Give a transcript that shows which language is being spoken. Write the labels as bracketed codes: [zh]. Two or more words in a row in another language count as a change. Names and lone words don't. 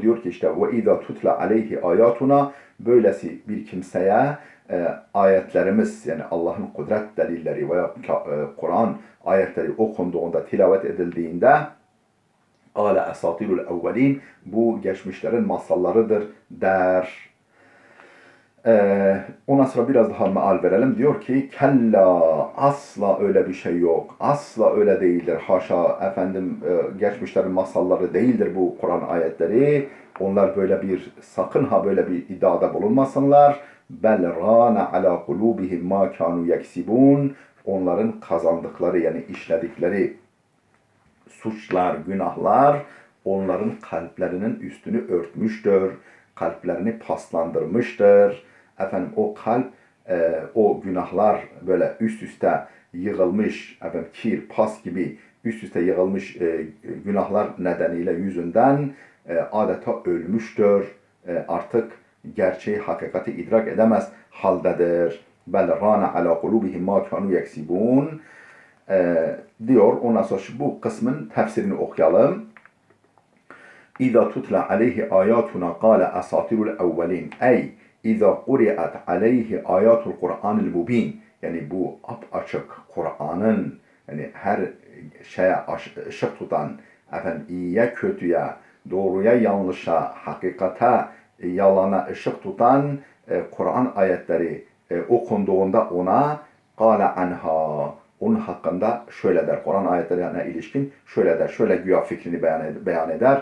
[tr] Diyor ki işte [ar] وَإِذَا تُتْلَىٰ عَلَيْهِ آيَاتُنَا, [tr] böylesi bir kimseye ayetlerimiz, yani Allah'ın kudret delilleri veya Kur'an ayetleri okunduğunda, tilavet edildiğinde [ar] قَالَ أَسَاطِرُ الْاَوَّلِينَ [tr] bu geçmişlerin masallarıdır der. Ondan sonra biraz daha meal verelim. Diyor ki kella, asla öyle bir şey yok. Asla öyle değildir. Haşa geçmişlerin masalları değildir bu Kur'an ayetleri. Onlar böyle bir, sakın ha böyle bir iddiada bulunmasınlar. [ar] بَلْ رَانَ عَلَىٰ قُلُوبِهِمْ مَا كَانُوا يَكْسِبُونَ. [tr] Onların kazandıkları, yani işledikleri suçlar, günahlar onların kalplerinin üstünü örtmüştür. Kalplerini paslandırmıştır. O kalp, o günahlar böyle üst üste yığılmış, kir, pas gibi üst üste yığılmış günahlar nedeniyle, yüzünden adeta ölmüştür. Artık gerçeği, hakikati idrak edemez haldedir. [ar] بَلْ رَانَ عَلَىٰ قُلُوبِهِمْ مَا كَانُوا يَكْسِبُونَ diyor. [tr] Ondan sonra bu kısmın tefsirini okuyalım. [ar] إِذَا تُتْلَىٰ عَلَيْهِ آيَاتُنَا قَالَ أَسَاطِيرُ الْأَوَّلِينَ. أَيْ إِذَا قُرِئَتْ عَلَيْهِ آيَاتُ الْقُرْآنِ الْمُبِينِ. [tr] Yani bu açık Kur'an'ın, yani her şeye ışık tutan, iyiye kötüye, doğruya yanlışa, hakikate yalana ışık tutan Kur'an ayetleri okunduğunda ona [ar] قَالَ عَنْهَا, [tr] onun hakkında şöyle der, Kur'an ayetlerine ilişkin şöyle der, şöyle güya fikrini beyan eder.